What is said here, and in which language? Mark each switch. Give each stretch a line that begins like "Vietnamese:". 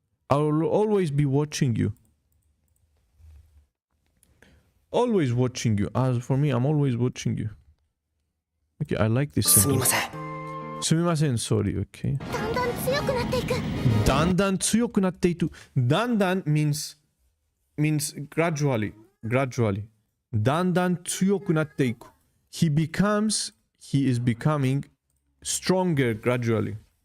English: I will always be watching you. Always watching you. As for me, I'm always watching you. Okay, I like this sentence. すみません、sorry, okay.
Japanese: だんだん強くなっていく。だんだん強くなっていく。
English: だんだん means gradually.
Japanese: だんだん強くなっていく。
English: He is becoming stronger gradually.